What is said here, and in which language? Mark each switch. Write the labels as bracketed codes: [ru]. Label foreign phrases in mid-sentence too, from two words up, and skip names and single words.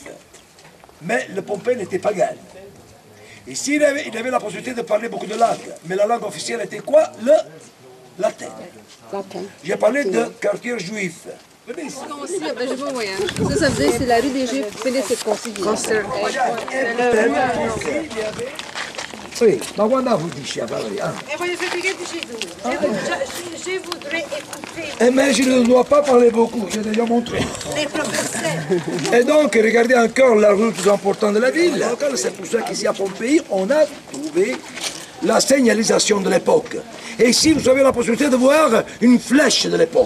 [fr] Mais le Pompéi n'était pas pagan. Ici, il avait la possibilité de parler beaucoup de langues. Mais la langue officielle était quoi? Le latin. J'ai parlé de quartier juif. Venez ici. Ça veut dire que c'est la rue des Juifs, Félicite Concilier. Oui, [it] ma guarda vous dice, Valerie. E voglio sapere che dici tu. [fr] Je voudrais écouter Eh mais je ne dois pas parler beaucoup, j'ai déjà montré. les professeurs. Et donc, regardez encore la rue plus importante de la ville. C'est pour ça qu'ici à Pompéi, on a trouvé la signalisation de l'époque. Et ici, vous avez la possibilité de voir une flèche de l'époque.